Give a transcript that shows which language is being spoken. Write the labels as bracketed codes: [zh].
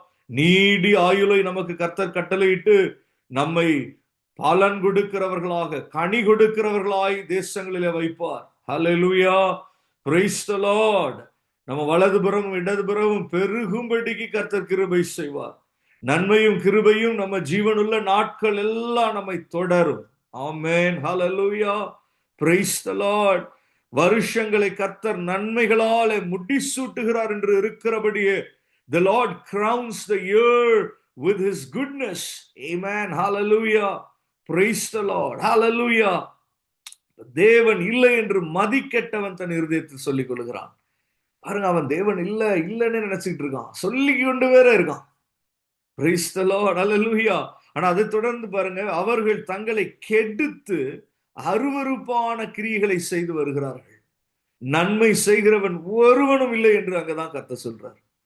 [ta] நீடி ஆயுளை நமக்கு கர்த்தர் கட்டளையிட்டு நம்மை பலன் கொடுக்கிறவர்களாக, கனி கொடுக்கிறவர்களாய் தேசங்களிலே வைப்பார். ஹல்லேலூயா. Praise the Lord. நம்ம வலதுபுறமும் இடதுபுறமும் பெருகும்படிக்கு கர்த்தர் கிருபை செய்வார். நன்மையும் கிருபையும் நம்ம ஜீவனுள்ள நாட்கள் எல்லாம் நம்மை தொடரும். ஆமென். ஹல்லேலூயா. Praise the Lord. வருஷங்களை கர்த்தர் நன்மைகளாலே முடிசூட்டுகிறார் என்று இருக்கிறபடியே, [en] the Lord crowns the year with his goodness. Amen. Hallelujah. Praise the Lord. Hallelujah. [ta] தேவன் இல்லை என்று மதிக்கெட்டவன் தன் இருதயத்தில் சொல்லிக் கொள்கிறான். பாருங்க, அவன் தேவன் இல்லைன்னு நினைச்சுக்கிட்டு இருக்கான், சொல்லி கொண்டு வேற இருக்கான். [en] Praise the Lord. Hallelujah. [ta] ஆனா அதை தொடர்ந்து பாருங்க, அவர்கள் தங்களை கெடுத்து அருவருப்பான கிரியைகளை செய்து வருகிறார்கள், நன்மை செய்கிறவன் ஒருவனும் இல்லை என்று அங்கதான் கர்த்தர் சொல்றார்.